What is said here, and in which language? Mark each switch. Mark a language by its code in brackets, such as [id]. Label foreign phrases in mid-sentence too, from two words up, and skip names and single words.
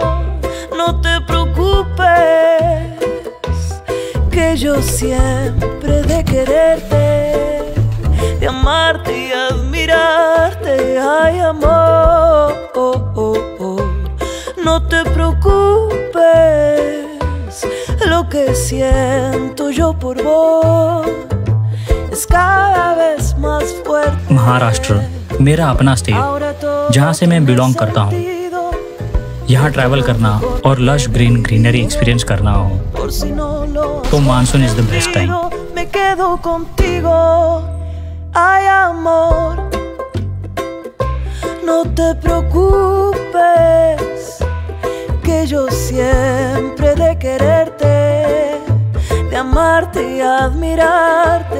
[es] No te preocupes, que yo siempre de quererte, de amarte y admirarte. Ay, amor, oh, oh, oh. No te preocupes, lo que siento yo por vos es cada vez más fuerte। [hi] महाराष्ट्र मेरा अपना स्टेट, जहाँ से मैं बिलोंग करता हूँ। यहाँ ट्रैवल करना और [en] lush greenery experience [hi] करना हो तो [en] monsoon is the best time. [es] Me quedo contigo, ay, amor, no te preocupes, que yo siempre de quererte, de amarte y admirarte.